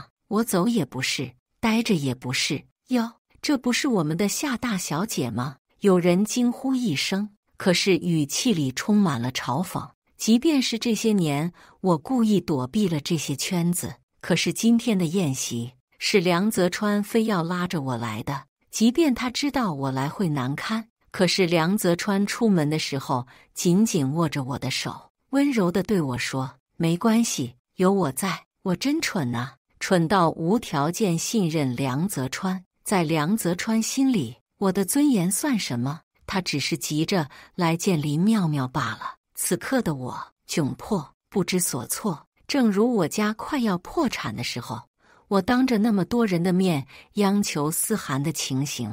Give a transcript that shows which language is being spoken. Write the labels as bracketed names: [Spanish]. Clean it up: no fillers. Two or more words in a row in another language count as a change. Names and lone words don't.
[Chinese] 我走也不是，呆着也不是。喲，這不是我們的夏大小姐嗎？有人驚呼一聲，可是語氣裡充滿了嘲諷。即便是這些年，我故意躲避了這些圈子，可是今天的宴席是梁澤川非要拉着我來的。即便他知道我來會難堪，可是梁澤川出門的時候緊緊握着我的手，溫柔地對我說：“沒關係，有我在。” 我真蠢啊，蠢到無條件信任梁澤川。在梁澤川心裡，我的尊嚴算什麼？他只是急着來見林妙妙罷了。此刻的我窘迫，不知所措，正如我家快要破產的時候，我當着那麼多人的面央求思涵的情形。